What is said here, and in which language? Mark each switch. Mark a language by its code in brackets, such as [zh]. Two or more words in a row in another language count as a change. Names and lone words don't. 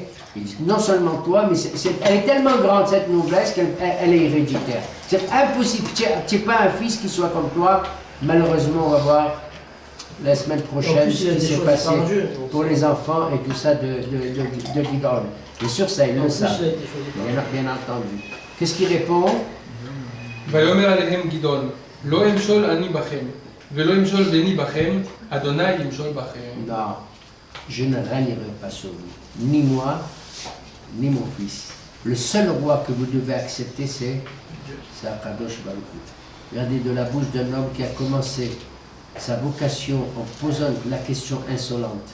[fr] Non seulement toi, mais elle est tellement grande cette noblesse qu'elle est héréditaire. C'est impossible. Tu n'es pas un fils qui soit comme toi. Malheureusement, on va voir la semaine prochaine ce qui s'est passé pour les enfants et tout ça de Gidon. Bien sûr, ça, ils le savent. Bien entendu. Qu'est-ce qu'il répond? [he] ויאמר עליהם גדעון, לא אמשול אני בכם, ולא ימשול בני בכם, אדוני ימשול בכם. [fr] Non, je ne régnerai pas sur vous, ni moi, ni mon fils. Le seul roi que vous devez accepter, c'est [he] הקדוש ברוך הוא. [fr] Regardez, de la bouche d'un homme qui a commencé sa vocation en posant la question insolente.